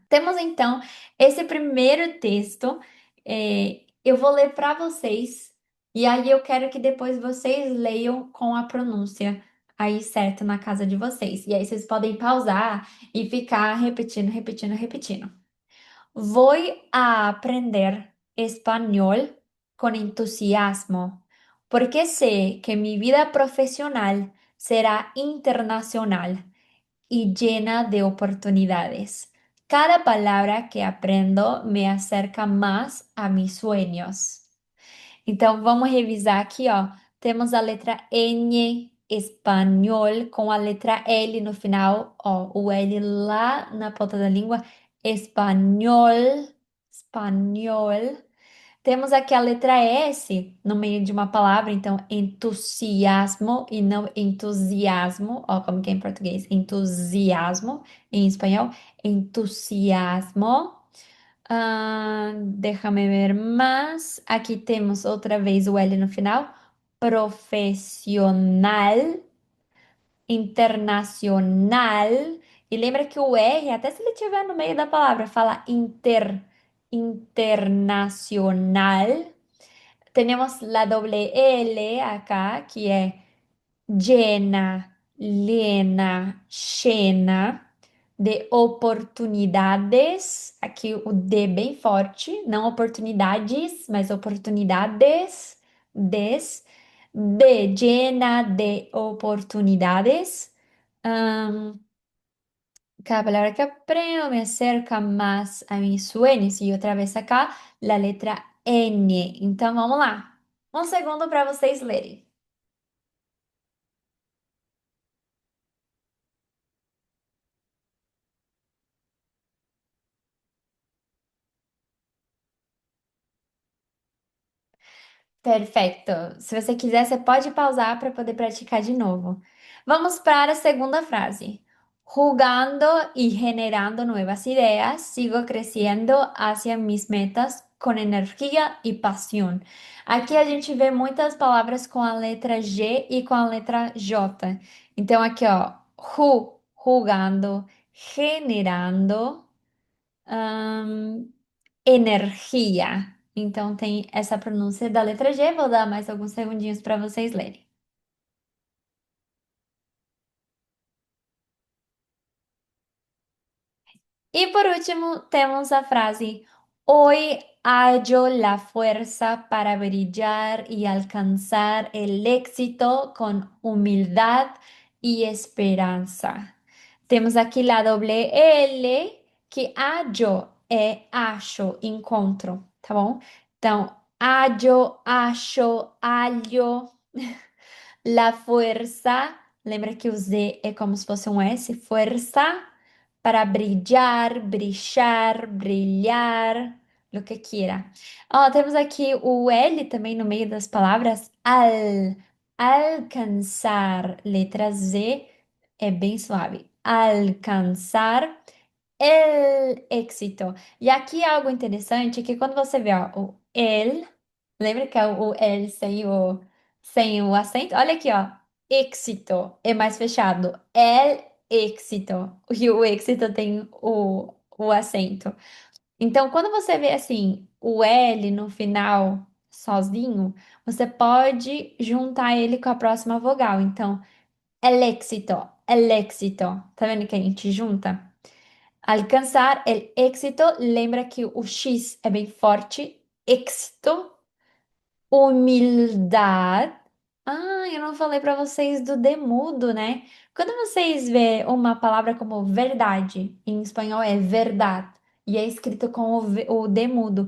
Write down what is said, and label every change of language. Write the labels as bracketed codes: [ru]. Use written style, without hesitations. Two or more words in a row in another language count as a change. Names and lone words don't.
[pt] Temos então esse primeiro texto, eu vou ler para vocês, e aí eu quero que depois vocês leiam com a pronúncia aí certa na casa de vocês. E aí vocês podem pausar e ficar repetindo, repetindo, repetindo. [es] Voy a aprender español con entusiasmo. porque sé que mi vida profesional será internacional y llena de oportunidades. Cada palabra que aprendo me acerca más a mis sueños. [pt] Então, vamos revisar aqui, ó. Temos a letra N, espanhol, com a letra L no final, ó. O L lá na ponta da língua, espanhol, espanhol. Temos aqui a letra S no meio de uma palavra, então entusiasmo e não entusiasmo, ó, como que é em português, entusiasmo, em espanhol, entusiasmo. [es] Déjame ver más. [pt] Aquí temos outra vez o L no final. Profissional, internacional. E lembra que o R, até se ele estiver no meio da palavra, fala internacional. [es] Tenemos la doble L acá, [pt] que é [es] llena, llena, llena de oportunidades. [pt] Aqui o D bem forte, não oportunidades, mas oportunidades. [es] Des, de llena de oportunidades. Ahn, cada palabra que aprendo me acerca más a mis sueños. [pt] E outra vez acá, [es] la letra N. [pt] Então vamos lá. Um segundo para vocês lerem. Perfeito. Se você quiser, você pode pausar para poder praticar de novo. Vamos para a segunda frase. [es] Jugando y generando nuevas ideas, sigo creciendo hacia mis metas con energía y pasión. [pt] Aqui a gente vê muitas palavras com a letra G e com a letra J. Então, aqui, ó, [es] jugando, generando energia. [pt] Então tem essa pronúncia da letra G. Vou dar mais alguns segundinhos para vocês lerem. E por último, temos a frase: [es] Hoy hallo la fuerza para brillar y alcanzar el éxito con humildad y esperanza. [pt] Temos aqui [es] la doble L, [pt] que hallo é acho, encontro, tá bom? Então, hallo, acho, hallo. [es] La fuerza, [pt] lembra que o Z é como se fosse um S, fuerza, para brilhar, brilhar, brilhar, [es] lo que quiera. [pt] Ó, temos aqui o L também no meio das palavras, alcançar, letra Z é bem suave. [es] Alcançar el éxito. [pt] E aqui algo interessante é que quando você vê ó, o el, lembra que é o el sem o acento? Olha aqui, ó. Éxito é mais fechado. [es] El éxito. [pt] E o éxito tem o acento. Então, quando você vê assim o L no final sozinho, você pode juntar ele com a próxima vogal. Então, [es] el éxito, el éxito. [pt] Tá vendo que a gente junta? Alcançar [es] el éxito, [pt] lembra que o X é bem forte. Éxito, humildade. Eu não falei para vocês do demudo, né? Quando vocês vê uma palavra como verdade, em espanhol é verdade, e é escrito com o demudo.